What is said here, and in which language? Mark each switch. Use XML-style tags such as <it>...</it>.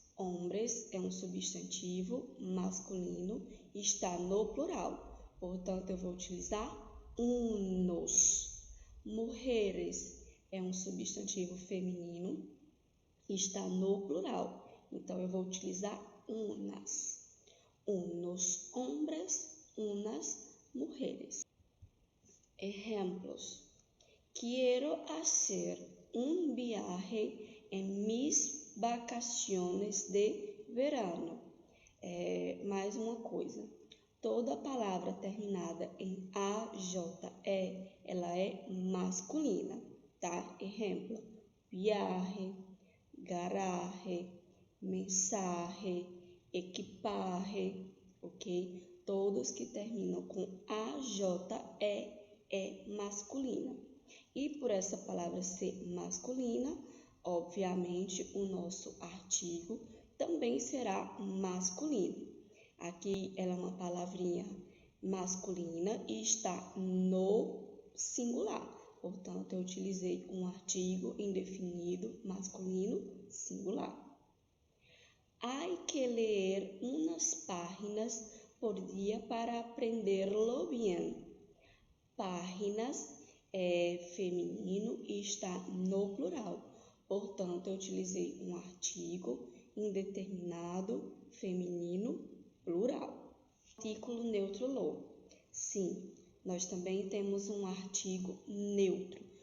<pt>Hombres é um substantivo masculino e está no plural. Portanto, eu vou utilizar unos. Mujeres é um substantivo feminino e está no plural. Então, eu vou utilizar unas.</pt> <es>Unos hombres, unas mujeres. Ejemplos. Quiero hacer un viaje en mis vacaciones de verano.</es> <pt>Mais uma coisa. Toda palavra terminada em AJE, ela é masculina, tá? Exemplo, viaje, garaje, mensaje, equipaje, ok? Todos que terminam com AJE é masculina. E por essa palavra ser masculina, obviamente o nosso artigo também será masculino. Aqui ela é uma palavrinha masculina e está no singular. Portanto, eu utilizei um artigo indefinido masculino singular.</pt> <es>Hay que leer unas páginas por día para aprenderlo bien.</es> <pt>Páginas é feminino e está no plural. Portanto, eu utilizei um artigo indeterminado feminino plural.</pt> <es>Artículo neutro lo.</es> <pt>Sim, nós também temos um artigo neutro.</pt>